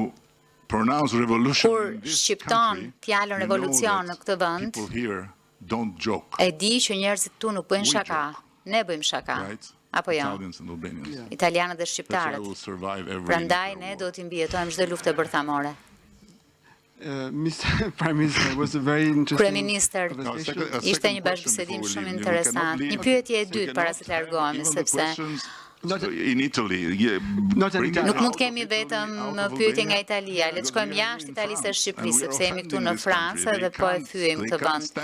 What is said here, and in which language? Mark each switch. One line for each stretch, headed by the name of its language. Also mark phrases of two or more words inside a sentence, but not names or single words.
Albanian: Kur shqipton fjalën revolucion në këtë vend, e di që njerëzit tu nuk bëjnë shaka. Ne bëjmë shaka. Apo jo? Italianët dhe shqiptarët. Prandaj ne do t'i mbijetojmë çdo luftë bërthamore.
English: Mr. Prime Minister was a very interesting.
Albanian: Kryeministër, ishte një bashkëbisedim shumë interesant. Një pyetje e dytë para se të largohemi, sepse nuk mund të kemi vetëm pyetje nga Italia, le të shkojmë jashtë Italisë dhe Shqipërisë, sepse jemi këtu në Francë dhe po e thyejmë këtë vend.